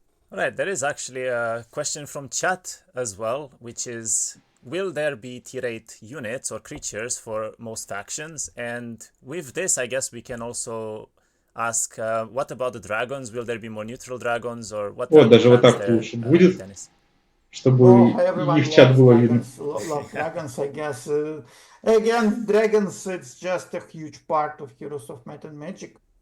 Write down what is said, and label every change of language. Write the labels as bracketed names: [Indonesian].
[English] All right, there is actually a question from chat as well, which is, will there be tier 8 units or creatures for most factions? And with this, I guess we can also ask, what about the dragons? Will there be more neutral dragons, or what? [Russian] Вот, даже вот так лучше будет, чтобы их чат было видно. [English] Love dragons, I guess. Again, dragons, it's just a huge part of Heroes of Might and Magic.